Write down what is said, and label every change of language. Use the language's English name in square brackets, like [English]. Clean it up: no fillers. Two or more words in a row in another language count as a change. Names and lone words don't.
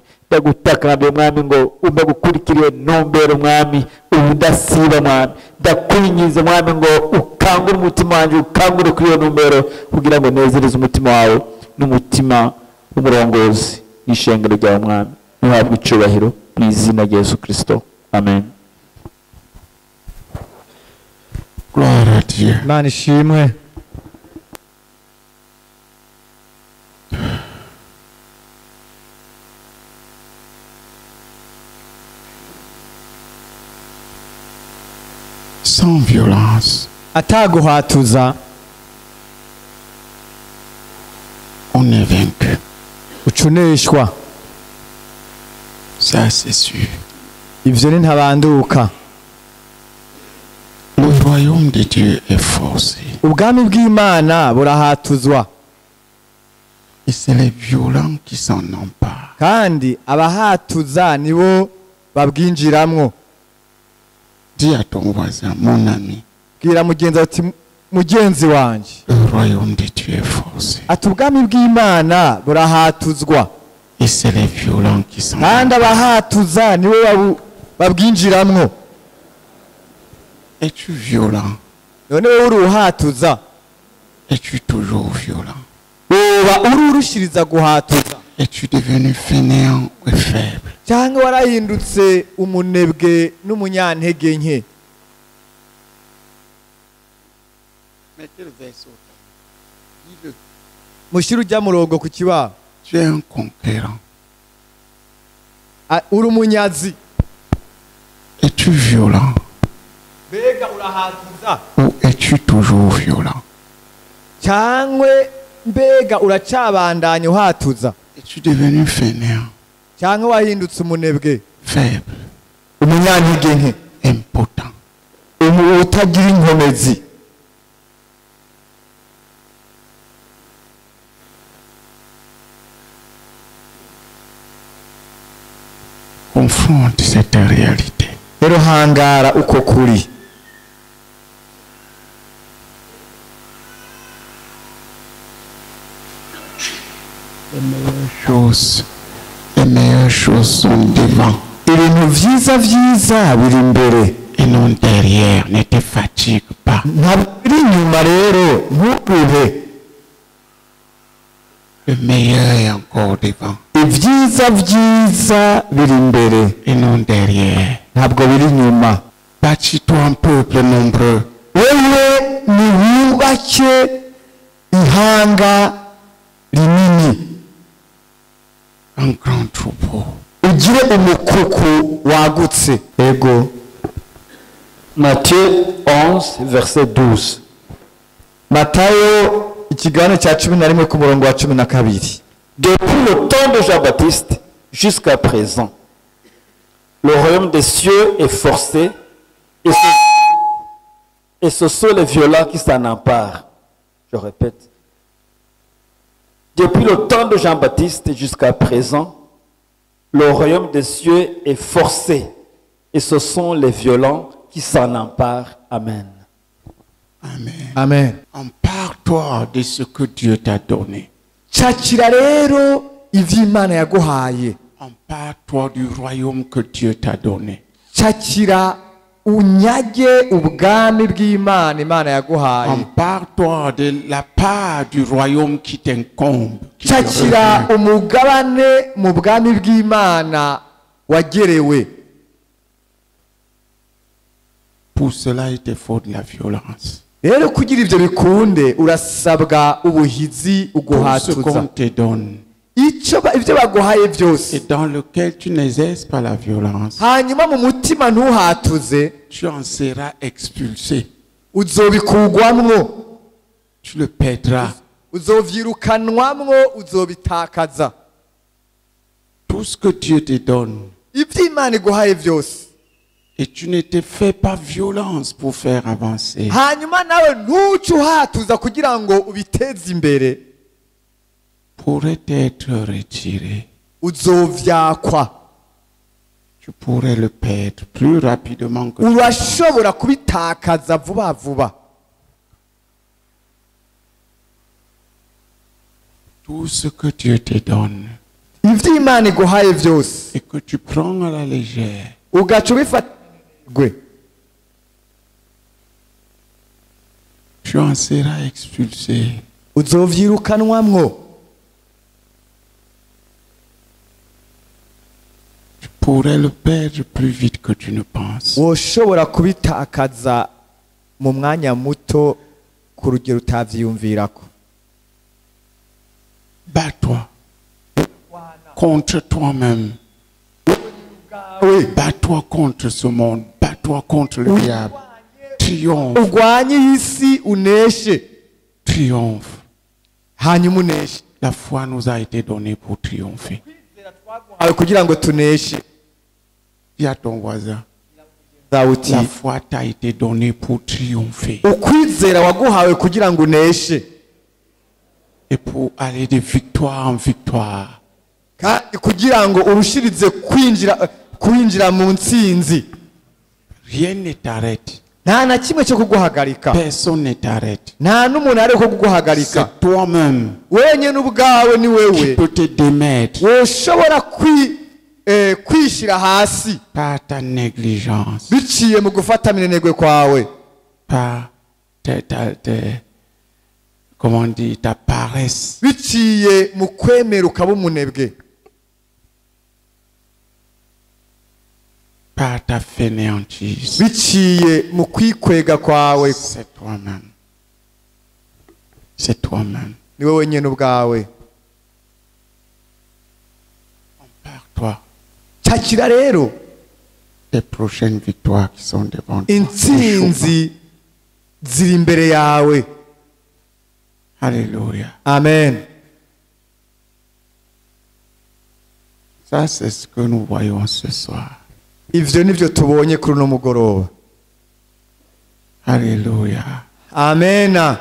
[Rundi] Ndagutakambiye mwami ngo umbe gukurikira ntumbero mwami ubudasiba mwami. Ndakwinyiza mwami ngo ukangure umutima wanje, ukangure kuri iyo ntumbero kugira ngo nezereze umutima wawe n'umutima w'umurongozi n'ishengero ryawe mwami. Nuhabwe icubahiro mu izina rya Yesu Kristo, amen. [French] Gloire à Dieu. [Rundi] Imana ishimwe. [French] Sans violence, [Rundi] Ataguhatuza [French] on est vaincu. [Rundi] ucuneshwa. [French] Ça, c'est sûr. [Rundi] Ivyo ni ntabanduka. [French] Le royaume de Dieu est forcé. [Rundi] Ubwami bw'Imana burahatuzwa, [French] Et c'est les violents qui s'en emparent. [Rundi] kandi abahatuza nibo babwinjiramwo. [French] Dis à ton voisin, mon ami, [Rundi] Bwira mugenzi ati mugenzi wanje, [French] le royaume de Dieu est forcé. [Rundi] ati ubwami bw'Imana burahatuzwa, [French] Et c'est les violents qui s'en [Rundi] kandi [French] emparent. [Rundi] abahatuza nibo babwinjiramwo. [French] Es-tu violent? [Rundi] None wowe uruhatuza, [French] Es-tu toujours violent? [Rundi] woba ururushiriza guhatuza, [French] Es-tu devenu fainéant et faible? [Rundi] cyangwa warahindutse umunebwe n'umunyantege nke? [French] Mettez le verset au tableau. Dis-le. [Rundi] Mushyire ujya murongo ku kibaho. [French] Tu es un conquérant. [Rundi] Uri umunyazi. [French] Es-tu violent? [Rundi] Mbega urahatuza, [French] Ou es-tu toujours violent? [Rundi] cyangwa mbega uracabandanya uhatuza, [French] Es-tu devenu fainéant, [Rundi] cyangwa wahindutse umunebwe, [French] faible, [Rundi] umunyantege nke, [French] impotent? [Rundi] utagira inkomezi? [French] Confronte cette réalité. [Rundi] Rero hangara uko kuri. [French] Les meilleures choses sont devant [Rundi] Ibintu vyiza biri imbere, [French] et non derrière. Ne te fatigue pas. [Rundi] ntabwo biri inyuma. Rero nturuhe, [French] Le meilleur est encore devant [Rundi] ibyiza biri imbere, [French] et non derrière. [Rundi] ntabwo biri inyuma. [French] Bâtis-toi un peuple nombreux. [Rundi] Wewe niwubake ihanga rinini, [French] Un grand troupeau. [Rundi] ugire umukuku wagutse. Ego. [French] Matthieu 11, verset 12. [Rundi] Matayo ikigabane cya 11 ku murongo wa 12. [French] Depuis le temps de Jean-Baptiste jusqu'à présent, le royaume des cieux est forcé et ce sont les violents qui s'en emparent. Je répète. Depuis le temps de Jean-Baptiste jusqu'à présent, le royaume des cieux est forcé et ce sont les violents qui s'en emparent. Amen. Amen. amen. Empare-toi de ce que Dieu t'a donné. [Rundi] Cakira rero ivy'Imana yaguhaye. [French] Empare-toi du royaume que Dieu t'a donné. [Rundi] Cakira unyage ubwami bw'Imana Imana yaguhaye. [French] Empare-toi de la part du royaume qui t'incombe. qui te [Rundi] Cakira [French] revient. [Rundi] umugabane mu bwami bw'Imana wagerewe. [French] Pour cela, il te faut de la violence. [Rundi] Rero kugira ivyo bikunde urasabwa ubuhizi [French] Tout ce qu'on [Rundi] uguhatuza. [French] te donne [Rundi] Ivyo baguhaye vyose. [French] et dans lequel tu n'exerces pas la violence, [Rundi] Hanyuma mu mutima ntuhatuze, [French] tu en seras expulsé. [Rundi] uzobikugwamwo, [French] Tu le perdras. [Rundi] uzovyirukanwamwo, uzobitakaza. [French] Tout ce que Dieu te donne. [Rundi] Ivyo Imana iguhaye vyose. [French] Et tu ne te fais pas violence pour faire avancer. [Rundi] Hanyuma nawe ntuce uhatuza kugira ngo ubiteze imbere, [French] Pourrait être retiré. [Rundi] uzovyakwa. [French] Tu pourrais le perdre plus rapidement que [Rundi] Urashobora kubitakaza vuba vuba. [French] tout ce que Dieu te donne [Rundi] Ivyo Imana iguhaye vyose [French] et que tu prends à la légère. [Rundi] ugaca ubifata gwe, [French] Tu en seras expulsé. [Rundi] uzovyirukanwamwo. [French] Tu pourrais le perdre plus vite que tu ne penses. [Rundi] Woshobora kubitakaza mu mwanya muto ku rugero utavyiyumvirako. [French] Bats-toi contre toi-même. Oui. Bats-toi contre ce monde. Bats-toi contre le diable. Triomphe. [Rundi] Ugwanye isi uneshe, [French] Triomphe. [Rundi] hanyuma uneshe. [French] La foi nous a été donnée pour triompher. [Rundi] Awe kugira ngo tuneshe. [French] Dis à ton voisin, [Rundi] Zawuti, [French] la foi t'a été donnée pour triompher [Rundi] ukwizera waguhawe kugira ngo uneshe, [French] et pour aller de victoire en victoire. [Rundi] kandi kugira ngo urushirize kwinjira mu ntsinzi. [French] Rien ne t'arrête. [Rundi] Nta na kimwe cyo kuguhagarika, [French] Personne ne t'arrête. [Rundi] nta n'umuntu ari ko kuguhagarika. [French] C'est toi-même [Rundi] Wenyine ubwawe ni [French] qui [Rundi] wewe [French] peux te démettre [Rundi] woshobora kwishira hasi [French] par ta négligence, [Rundi] biciye mu gufata minenegwe kwawe, [French] par comment on dit, ta paresse. [Rundi] biciye mu kwemera ukaba umunebwe, [French] Par ta fainéantise. [Rundi] biciye mu kwikwega kwawe. [French] C'est toi-même. C'est toi-même. [Rundi] Ni wowe wenyine ubwawe. [French] Empare-toi [Rundi] Cakira rero [French] des prochaines victoires qui sont devant toi. [Rundi] intsinzi ziri imbere yawe. [French] Alléluia. Amen. Ça, c'est ce que nous voyons ce soir. [Rundi] Ivyo nivyo tubonye kuri uno mugoroba. [French] Alléluia. [Rundi] Amena.